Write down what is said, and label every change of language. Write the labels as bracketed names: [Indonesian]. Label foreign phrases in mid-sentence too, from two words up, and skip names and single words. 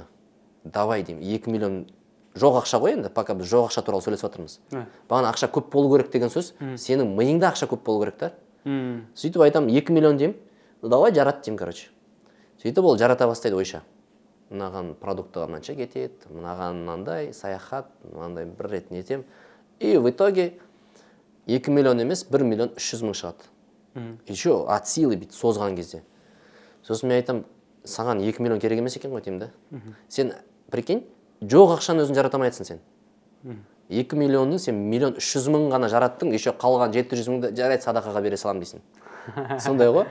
[Kazakh] Давай деймін, 2 миллион жоқ ақша ғой енді, пока біз жоқ ақша туралы сөйлесіп жатырмыз. Маған ақша көп болу керек деген сөз, сенің миыңда ақша көп болу керек та. Сөйтіп айтам, 2 миллион деймін, давай жарат деймін, короче. Сөйтіп ол жарата бастайды ойша. Мынаған продуктыға мынанша кетеді, мынаған мынандай, саяхат, мынандай бір рет нетем. [Russian] И в итоге [Kazakh] 2 миллион емес, 1 миллион 300 мың шығады. [Russian] Еще от силы [Kazakh] бит созған кезде. Сосын мен айтам, саған 2 миллион керек емес екен ғой деймін да. Сен, прикинь, жоқ ақшаны өзің жарата алмайсың сен. 2 миллионның сен 1 300 000 ғана жараттың, еще қалған 700 000-ды жарайды садақаға бере салам дейсің. Сондай ғой.